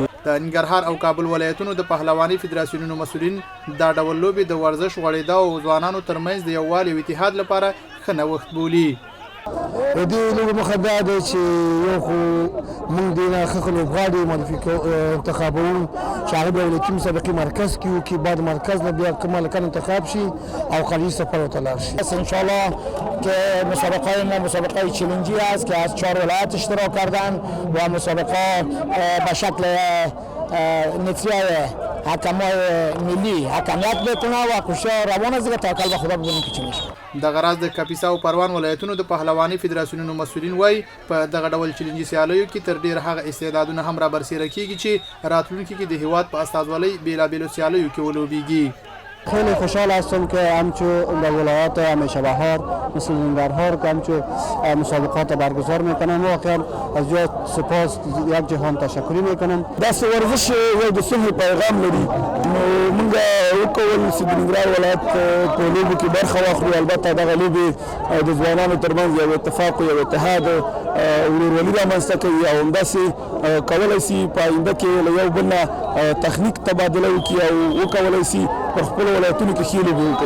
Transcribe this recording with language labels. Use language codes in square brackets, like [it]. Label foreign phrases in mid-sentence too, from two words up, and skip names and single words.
[ps] د ننګرهار او کابل ولایتونو د پهلواني فدراسیونونو مسؤلین دا ډول لوبې د ورزش غوړېدا او ځوانانو ترمنځ د یووالي او اتحاد لپاره ښه نوښت بولي. د دې لوبې موخه دا ده چې یو خو موږ دې نه ښه لوبغاړي انتخابوو چې هغه د ولایتي مسابقې مرکز کې وکړي، بعد مرکز نه بیا کوم هلکان انتخاب شي او خارجي سفر ورته لاړ شي. [fa] انشاءالله که مسابقه ما مسابقه چلنجی است که از 4 ولایت اشتراک کردن و مسابقه به شکل نتیجه حکمای ملی حکمیت بکنه و کوشش روان است که توکل به خدا ببینیم که چی میشه. [ps] دغه راز د کاپیسا او پروان ولایتونو د پهلواني فدراسیونونو مسؤلین وایي په دغه ډول چیلنجي سیالیو کې تر ډیر هغه استعدادونه هم را برسېره کیږي چې راتلونکي کې د هیواد په استازولۍ بیلابیلو سیالیو کې ولوبیږي. [fa] خیلی خوشحال هستم که همچون در ولایات همیشه بهار مثل ننګرهار که همچون مسابقات برگزار میکنم. واقعا از جای سپاس یک جهان تشکری میکنم. [ps] داسې ورزش یو د صلح پیغام لري، نو موږ وکول چې د ننګرهار ولایت په لوبو کې برخه واخلو. البته دغه لوبې د ځوانانو ترمنځ یو اتفاق یو اتحاد ورورولي رامنځته کوي او همداسې کولی شي په آینده کې له یو بل نه تخنیک تبادله وکړي او وکولی شي په خپلو ولایتونو کې ښې لوبې وکړي.